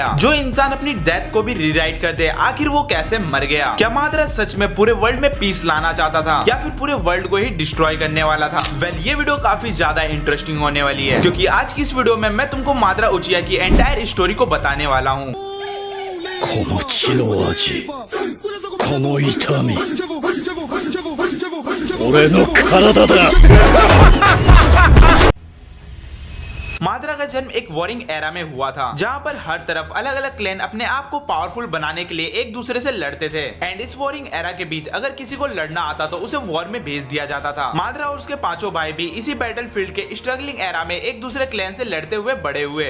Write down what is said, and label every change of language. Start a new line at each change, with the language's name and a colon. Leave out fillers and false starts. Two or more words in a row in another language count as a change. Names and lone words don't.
Hindi: जो इंसान अपनी डेथ को भी रीराइट कर दे, आखिर वो कैसे मर गया? क्या माद्रा सच में पूरे वर्ल्ड में पीस लाना चाहता था या फिर पूरे वर्ल्ड को ही डिस्ट्रॉय करने वाला था? वेल, ये वीडियो काफी ज्यादा इंटरेस्टिंग होने वाली है, क्योंकि आज की इस वीडियो में मैं तुमको माद्रा उचिया की
English: entire story
Hindi: को बताने वाला हूँ।
Japanese: この血の味、この痛み、俺の体だ。
Hindi: माद्रा का जन्म एक
English: warring era
Hindi: में हुआ था, जहाँ पर हर तरफ अलग अलग क्लैन अपने आप को पावरफुल बनाने के लिए एक दूसरे से लड़ते थे। एंड इस
English: warring era
Hindi: के बीच अगर किसी को लड़ना आता तो उसे वॉर में भेज दिया जाता था। माद्रा और उसके पांचों भाई भी इसी बैटलफील्ड के
English: struggling era
Hindi: में एक दूसरे क्लैन से लड़ते हुए बड़े हुए।